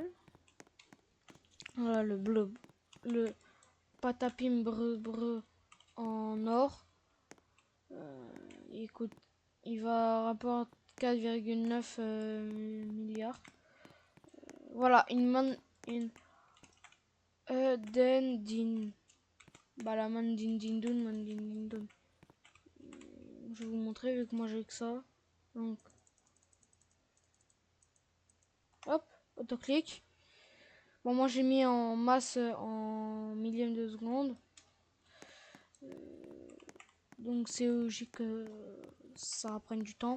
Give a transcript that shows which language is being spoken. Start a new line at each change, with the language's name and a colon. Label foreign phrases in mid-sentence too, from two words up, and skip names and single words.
French: Voilà le bleu. Le patapim breu en or. Écoute, il va rapporter 4,9 milliards. Voilà, une din. Bah la man din din dun, man din din dun. Je vais vous montrer vu que moi j'ai que ça. Donc hop, autoclic. Bon moi j'ai mis en masse en millième de seconde. Donc c'est logique que ça prenne du temps.